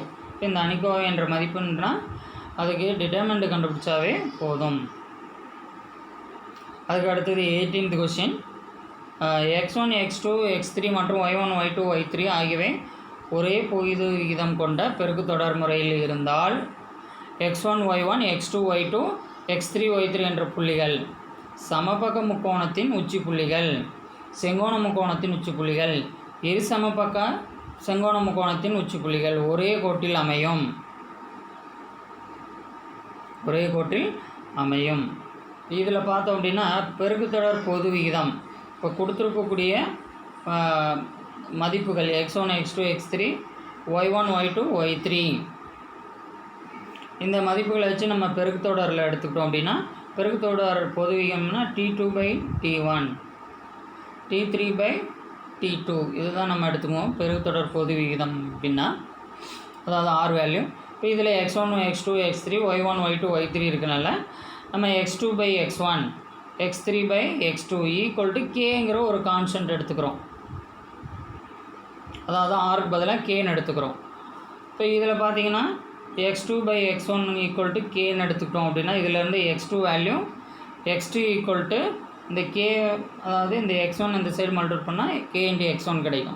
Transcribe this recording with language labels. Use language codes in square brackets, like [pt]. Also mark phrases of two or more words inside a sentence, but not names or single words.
[ta] இப்போ இந்த அணிக்கோவை என்ற மதிப்புன்னா அதுக்கு டிட்டர்மினன்ட் கண்டுபிடிச்சாவே போதும். அதுக்கு அடுத்தது 18th கொஸ்டின். x1 x2 x3 மற்றும் y1 y2 y3 ஆகியவை ஒரே பொய்து விகிதம் கொண்ட பெருக்கு தொடர் முறையில் இருந்தால் x1 y1 x2 y2 x3 y3 என்ற புள்ளிகள் சமபக்க முக்கோணத்தின் உச்சி புள்ளிகள், செங்கோண முக்கோணத்தின் உச்சி புள்ளிகள், இரு சமபக்க செங்கோண முக்கோணத்தின் உச்சி புள்ளிகள் ஒரே கோட்டில் அமையும். ஒரே கோட்டில் அமையும். இதில் பார்த்தோம் அப்படின்னா பெருக்குத்தொடர் பொது விகிதம் இப்போ கொடுத்துருக்கக்கூடிய மதிப்புகள் x1 x2 x3 y1 y2 y3 இந்த மதிப்புகளை வச்சு நம்ம பெருக்குத்தொடரில் எடுத்துக்கிட்டோம் அப்படின்னா பெருக்குத்தொடர் பொது விகிதம்னா T2/T1 T3/T2 இதுதான் நம்ம எடுத்துக்குவோம் பெருக்குத்தொடர் பொது விகிதம் அப்படின்னா, அதாவது R வேல்யூ. இப்போ இதில் x1 x2 x3 y1 y2 y3 இருக்கனால நம்ம x2/x1 x3/x2 [en] equal to [ta] கேங்கிற ஒரு கான்ஸ்டன்ட் எடுத்துக்கிறோம், அதாவது ஆருக்கு பதிலாக கேன்னு எடுத்துக்கிறோம். இப்போ இதில் பார்த்தீங்கன்னா x2/x1 [en] equal to [ta] கேன்னு எடுத்துக்கிட்டோம் அப்படின்னா இதிலேருந்து x2 வேல்யூ x2 [en] equal to [ta] இந்த கே, அதாவது இந்த x1 இந்த [en] side multiple [ta] பண்ணால் k × x1 கிடைக்கும்.